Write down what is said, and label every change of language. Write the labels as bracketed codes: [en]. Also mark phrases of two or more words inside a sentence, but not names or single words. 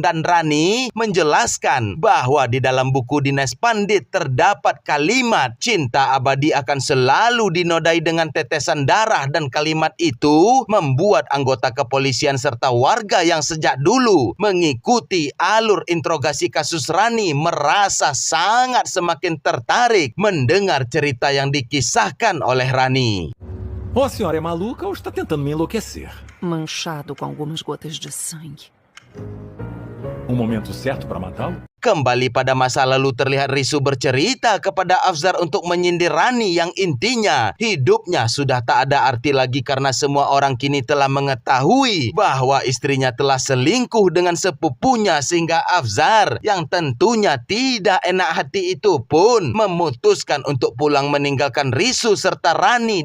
[id] Dan Rani menjelaskan bahwa di dalam buku Dinas Pandit terdapat kalimat cinta abadi akan selalu dinodai dengan tetesan darah, dan kalimat itu membuat anggota kepolisian serta warga yang sejak dulu mengikuti alur interogasi kasus Rani merasa sangat semakin tertarik mendengar cerita yang dikisahkan oleh Rani. [pt] Ou a senhora é maluca ou está tentando me enlouquecer. Manchado com algumas gotas de sangue. Momento certo para matá-lo? [id] Kembali pada masa lalu, terlihat Risu bercerita kepada Afzar untuk menyindir Rani yang intinya hidupnya sudah tak ada arti lagi karena semua orang kini telah mengetahui bahwa istrinya telah selingkuh dengan sepupunya, sehingga Afzar yang tentunya tidak enak hati itu pun memutuskan untuk pulang meninggalkan Risu serta Rani.